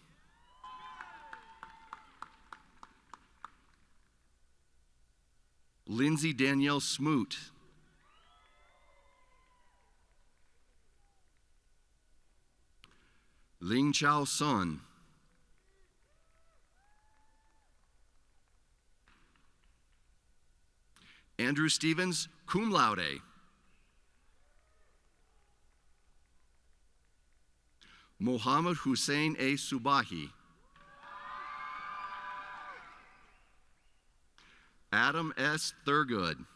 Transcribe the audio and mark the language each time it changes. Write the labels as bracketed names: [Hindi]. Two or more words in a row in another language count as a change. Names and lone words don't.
[English] Lindsay Danielle Smoot. Ling Chao Sun. Andrew Stevens, [Latin] cum laude. [English] Mohammed Hussein A. Subahi. Adam S. Thurgood.